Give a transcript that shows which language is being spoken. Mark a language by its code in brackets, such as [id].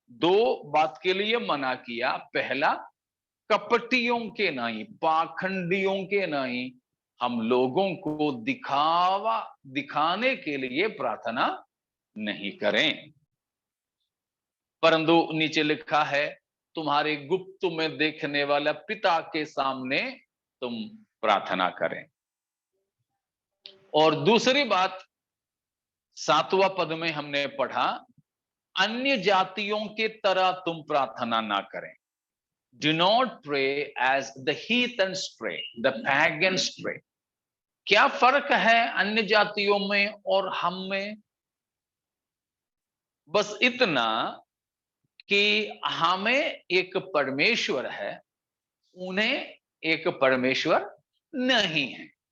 [hi] दो बात के लिए मना किया। पहला, कपटियों के नहीं, पाखंडियों के नहीं, हम लोगों को दिखाने के लिए प्रार्थना नहीं करें, परंतु नीचे लिखा है तुम्हारे गुप्त में देखने वाला पिता के सामने तुम प्रार्थना करें। और दूसरी बात 7वां पद में हमने पढ़ा, अन्य जातियों के तरह तुम प्रार्थना ना करें। [en] Do not pray as the heathens pray, the pagans pray. [hi] क्या फर्क है अन्य जातियों में और हम में? बस इतना कि हमें एक परमेश्वर है, उन्हें एक परमेश्वर नहीं है।